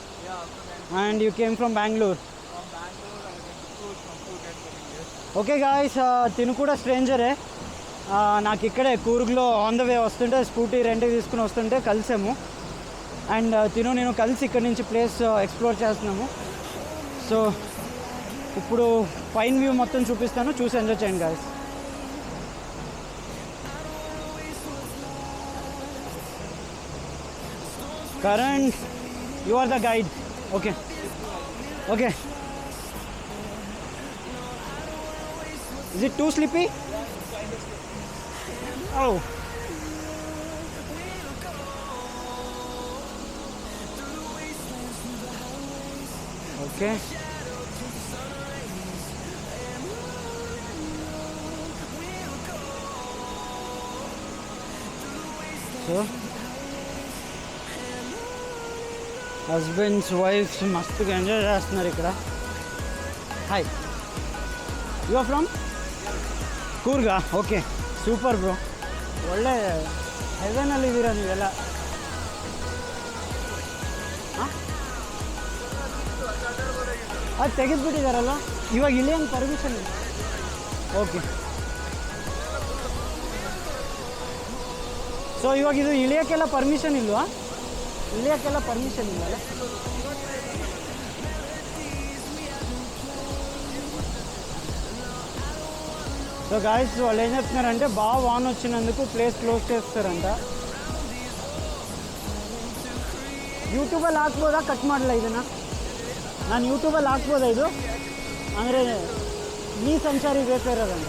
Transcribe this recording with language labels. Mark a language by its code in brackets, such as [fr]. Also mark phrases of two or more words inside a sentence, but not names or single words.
[en] Yeah, from And you came from Bangalore. Bangalore, I went to Phuket for 3 years. [te] ఓకే గాయస్ తిను కూడా స్ట్రేంజరే. నాకు ఇక్కడే కూర్గ్లో [en] on the way [te] వస్తుంటే స్కూటీ రెంట్కి తీసుకుని వస్తుంటే కలిసాము. అండ్ తిను నేను కలిసి ఇక్కడ నుంచి [en] place explore [te] చేస్తున్నాము. సో ఇప్పుడు పైన వ్యూ మొత్తం చూపిస్తాను, చూసి ఎంజాయ్ చేయండి గాయస్. [en] Karan, you are the guide. Okay. Okay. Is it too sleepy? Oh. Okay. So, [te] హస్బెండ్స్ వైఫ్స్ మస్తుగా ఎంజాయ్ చేస్తున్నారు ఇక్కడ. హాయ్, [en] you are from ಕೂರ್ಗ? [kn] ಓಕೆ, [en] super bro. [kn] ಒಳ್ಳೆ ಹೆವೆನಲ್ಲಿದ್ದೀರಾ ನೀವೆಲ್ಲ. ಅದು ತೆಗೆದುಬಿಟ್ಟಿದ್ದಾರಲ್ಲ ಇವಾಗ, ಇಲ್ಲಿ ಹಂಗೆ ಪರ್ಮಿಷನ್ ಇಲ್ಲ. ಓಕೆ, ಸೊ ಇವಾಗ ಇದು ಇಳಿಯೋಕ್ಕೆಲ್ಲ ಪರ್ಮಿಷನ್ ಇಲ್ವಾ? ಇಳಿಯೋಕ್ಕೆಲ್ಲ ಪರ್ಮಿಷನ್ ಇಲ್ಲ. [te] సో గాయస్ వాళ్ళు ఏం చెప్తున్నారంటే బాగా వాన్ వచ్చినందుకు ప్లేస్ క్లోజ్ చేస్తారంట. [kn] ಯೂಟ್ಯೂಬಲ್ಲಿ ಹಾಕ್ಬೋದಾ? ಕಟ್ ಮಾಡಲ್ಲ ಇದನ್ನು? ನಾನು ಯೂಟ್ಯೂಬಲ್ಲಿ ಹಾಕ್ಬೋದಾ ಇದು? ಅಂದರೆ ನೀ ಸಂಚಾರಿ ವೇಫೇರದಂತ.